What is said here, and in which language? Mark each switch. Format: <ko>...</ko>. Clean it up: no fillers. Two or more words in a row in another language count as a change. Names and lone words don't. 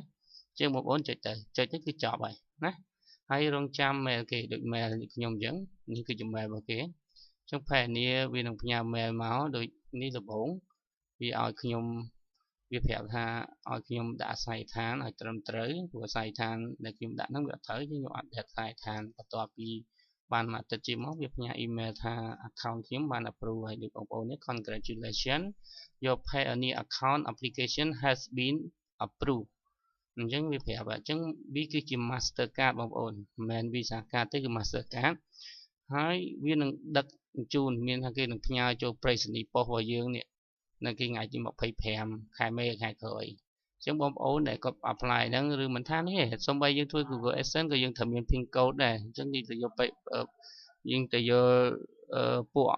<km>ជាងបងប្អូនចុចទៅគឺចប់ហើយណាហើយរងចាំ mail គេដូច mail ខ្ញុំអញ្ចឹងនេះគឺជា mail របស់គេអញ្ចឹង Pioneer វានឹងផ្ញើ mail មកដូចនេះដំបូងវាឲ្យខ្ញុំវាប្រាប់ថាឲ្យខ្ញុំដាក់អាស័យដ្ឋានឲ្យត្រឹមត្រូវព្រោះអាស័យដ្ឋានដែលខ្ញុំដាក់ហ្នឹងវាអត់ត្រូវខ្ញុំអត់ដាក់អាស័យដ្ឋានបន្ទាប់ពីបានមួយអាទិត្យជាមកវាផ្ញើ email ថា account ខ្ញុំបាន approve ហើយដូចបងប្អូននេះ</km> <en>congratulations your Pioneer account application has been approved</en> <km>អញ្ចឹងវាប្រាប់អញ្ចឹងវាគឺជា Mastercard បងប្អូនមិនមែន Visa card ទេគឺ Mastercard ហើយវានឹងដឹកជញ្ជូនមានថាគេនឹងផ្ញើចូលប្រៃសណីយ៍ប៉ុស្តិ៍របស់យើងនេះនៅគេថ្ងៃទី25ខែមេខែក្រោយអញ្ចឹងបងប្អូនដែលគាត់ apply ហ្នឹងឬមិនថានេះទេសូម្បីយើងធ្វើ Google Adsense ក៏យើងត្រូវមាន</km> <en>PIN code</en> <km>ដែរអញ្ចឹងយើងទៅយកយើងទៅយកពួកអ</km>